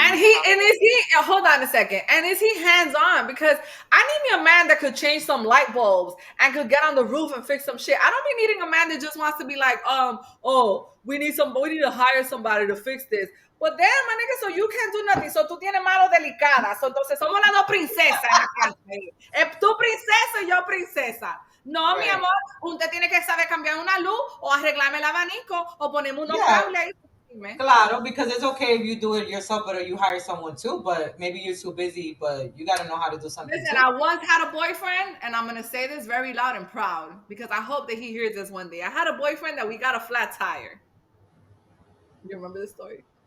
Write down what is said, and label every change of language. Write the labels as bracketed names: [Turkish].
[English] is he hold on a second. And is he hands on? Because I need me a man that could change some light bulbs and could get on the roof and fix some shit. I don't be needing a man that just wants to be like, oh, we need to hire somebody to fix this. But damn, my nigga, so you can't do nothing. [Spanish] So tú tienes mano delicada. So entonces somos las dos princesas en la casa. Tú princesa y yo princesa. No, mi [English] Right. [Spanish] amor, usted tiene que saber cambiar una luz o arreglarme el abanico o ponerme unos [English] Yeah. [Spanish] cables ahí. Dime. [English] Claro, because it's okay if you do it yourself, but you hire someone too. But maybe you're too busy, but you got to know how to do something Listen, too. I once had a boyfriend, and I'm gonna say this very loud and proud because I hope that he hears this one day. I had a boyfriend that we got a flat tire. You remember this story?